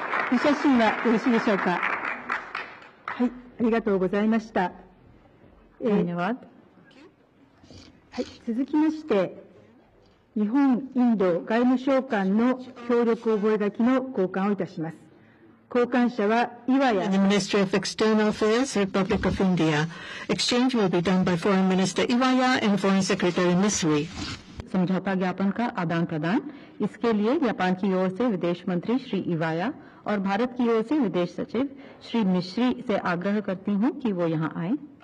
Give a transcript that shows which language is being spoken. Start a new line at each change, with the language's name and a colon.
Japanese: お写真はよろしいでしょうか。はい、ありがとうございました。はい、続きまして、日本インド外務省間の協力覚書の交換をいたします。交換者は岩屋。
English: The Ministry of External Affairs, Republic of India. Exchange will be done by Foreign Minister Iwaya and Foreign Secretary Misri.
Hindi: समझौता ज्ञापन का आदान प्रदान, इसके लिए जापान की ओर से विदेश मंत्री श्री इवाया और भारत की ओर से विदेश सचिव श्री मिश्री से आग्रह करती हूं कि वो यहां आए।